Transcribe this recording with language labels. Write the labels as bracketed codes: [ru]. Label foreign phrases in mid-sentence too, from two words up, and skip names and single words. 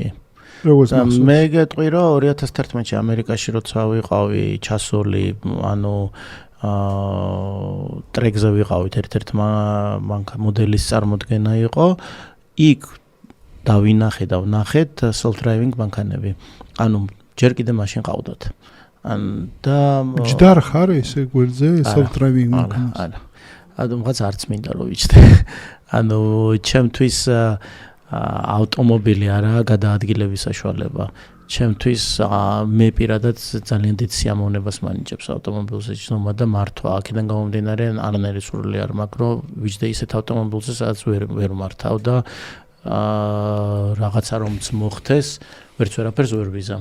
[ka] როგორც მახსოვს. მე გეტყვი, რომ 2011-ში ამერიკაში როცა ვიყავი ჩასული, ანუ ტრეკზე ვიყავით, ერთ-ერთ მოდელის წარმოდგენა იყო, იქ ვნახეთ self-driving მანქანები. ანუ ჯერ კიდე მაშინ ყავდათ. და ჯდარ ხარ ესე გვერდზე self-driving მანქანას? არა. რაღაც არც მინდა რომ ვიჩნდე. ანუ ჩემთვის ავტომობილი არაა გადაადგილების საშუალება. ჩემთვის მე პირადად ძალიან დიდ სიამოვნებას მანიჭებს ავტომობილზე ჯდომა და მართვა. აქედან გამომდინარე არანაირი სურვილი არ მაქვს, რომ ვიჯდე ისეთ ავტომობილზე, სადაც ვერ მართავ და რაღაცა რომც მოხდეს, ვერც ვერაფერს ვერ ვიზამ.